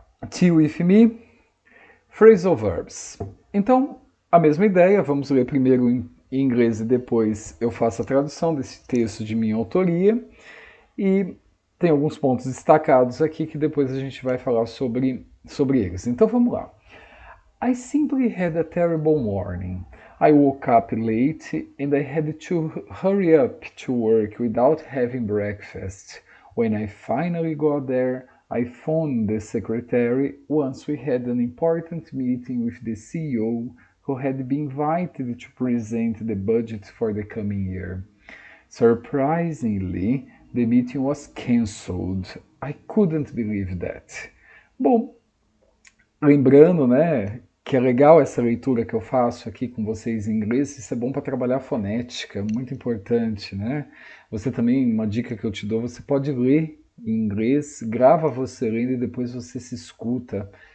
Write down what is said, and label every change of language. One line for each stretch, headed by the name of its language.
Portuguese: Tea With Me, Phrasal Verbs. Então, a mesma ideia, vamos ler primeiro em inglês e depois eu faço a tradução desse texto de minha autoria. E tem alguns pontos destacados aqui que depois a gente vai falar sobre eles. Então vamos lá.
English: I simply had a terrible morning. I woke up late and I had to hurry up to work without having breakfast. When I finally got there, I phoned the secretary once we had an important meeting with the CEO who had been invited to present the budget for the coming year. Surprisingly, the meeting was cancelled. I couldn't believe that.
Portuguese: Bom, lembrando, né, que é legal essa leitura que eu faço aqui com vocês em inglês, isso é bom para trabalhar fonética, muito importante, né? Você também, uma dica que eu te dou, você pode ler em inglês, grava você lendo e depois você se escuta.